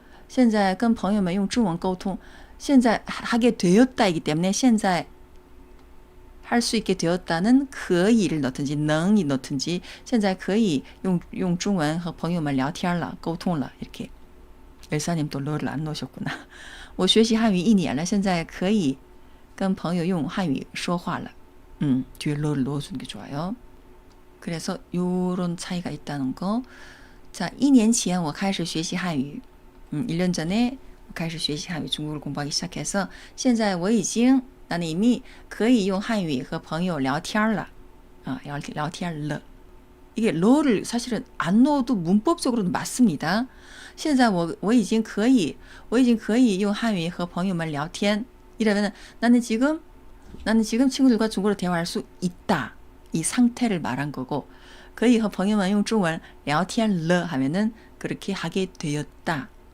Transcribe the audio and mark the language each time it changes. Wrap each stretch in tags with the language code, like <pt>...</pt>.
<ko>现在跟朋友们用中文沟通现在 하게 되었다이기 때문에 现在 할 수 있게 되었다는 可以를 넣든지 能이 넣든지 现在可以用中文和朋友们聊天了沟通了 이렇게 엘사님 또 러를 안 넣으셨구나.</ko> <zh>我学习汉语1年了现在可以跟朋友用汉语说话了</zh> <ko>뒤에 러를 넣어주는 게 좋아요. 그래서 요런 차이가 있다는 거. 자, 1年前我开始学习汉语 1년 전에 开始学习汉语 중국어를 공부하기 시작해서 现在我已经 나는 이미 可以用汉语和朋友聊天了 聊天了 이게 러를 사실은 안 넣어도 문법적으로는 맞습니다.</ko> <zh>现在我已经可以用汉语和朋友们聊天</zh> <ko>이러면 나는 지금 친구들과 중국어로 대화할 수 있다 이 상태를 말한 거고 可以和朋友们用中文聊天了 하면은 그렇게 하게 되었다</ko>